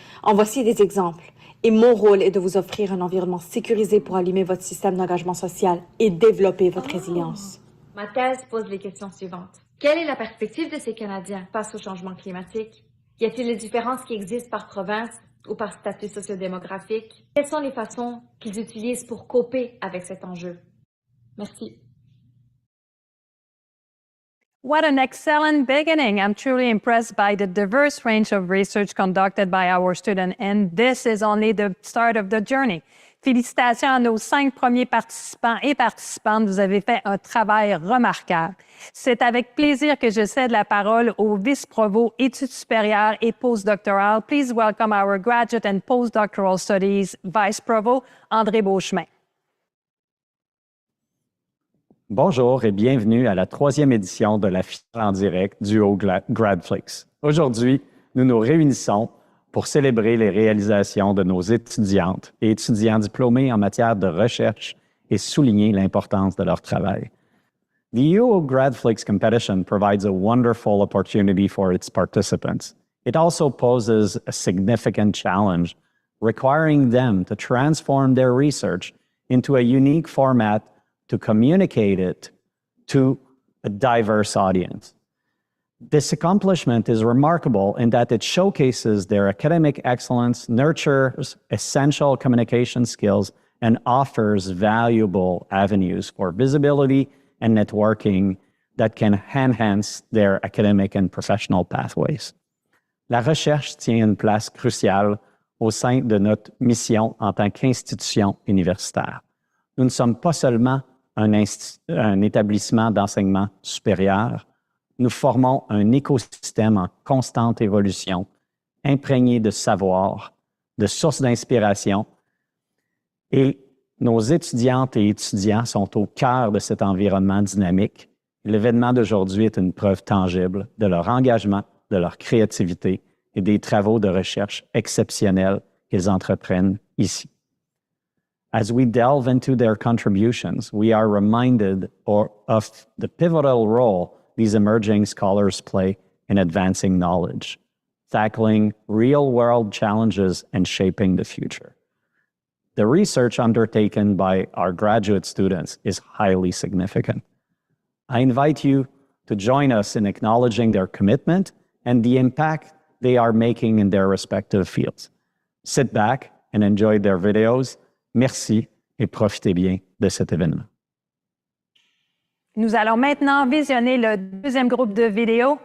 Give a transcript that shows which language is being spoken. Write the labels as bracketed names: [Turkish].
[French] En voici des exemples. Et mon rôle est de vous offrir un environnement sécurisé pour allumer votre système d'engagement social et développer votre résilience. Ma thèse pose les questions suivantes. Quelle est la perspective de ces Canadiens face au changement climatique? Y a-t-il des différences qui existent par province ou par statut sociodémographique? Quelles sont les façons qu'ils utilisent pour coper avec cet enjeu? Merci. [English] What an excellent beginning. I'm truly impressed by the diverse range of research conducted by our students, and this is only the start of the journey. [French] Félicitations à nos 5 premiers participants et participantes. Vous avez fait un travail remarquable. C'est avec plaisir que je cède la parole au vice-provost études supérieures et postdoctorales. [English] Please welcome our graduate and postdoctoral studies vice-provost, André Beauchemin. [French] Bonjour et bienvenue à la 3e édition de la finale en direct du uOGRADflix. Aujourd'hui, nous nous réunissons pour célébrer les réalisations de nos étudiantes et étudiants diplômés en matière de recherche et souligner l'importance de leur travail. [English] The uOGRADflix competition provides a wonderful opportunity for its participants. It also poses a significant challenge, requiring them to transform their research into a unique format to communicate it to a diverse audience. This accomplishment is remarkable in that it showcases their academic excellence, nurtures essential communication skills, and offers valuable avenues for visibility and networking that can enhance their academic and professional pathways. [French] La recherche tient une place cruciale au sein de notre mission en tant qu'institution universitaire. Nous ne sommes pas seulement un établissement d'enseignement supérieur, nous formons un écosystème en constante évolution, imprégné de savoir, de sources d'inspiration, et nos étudiantes et étudiants sont au cœur de cet environnement dynamique. L'événement d'aujourd'hui est une preuve tangible de leur engagement, de leur créativité et des travaux de recherche exceptionnels qu'ils entreprennent ici. [English] As we delve into their contributions, we are reminded of the pivotal role these emerging scholars play in advancing knowledge, tackling real-world challenges and shaping the future. The research undertaken by our graduate students is highly significant. I invite you to join us in acknowledging their commitment and the impact they are making in their respective fields. Sit back and enjoy their videos. [French] Merci et profitez bien de cet événement. Nous allons maintenant visionner le deuxième groupe de vidéos.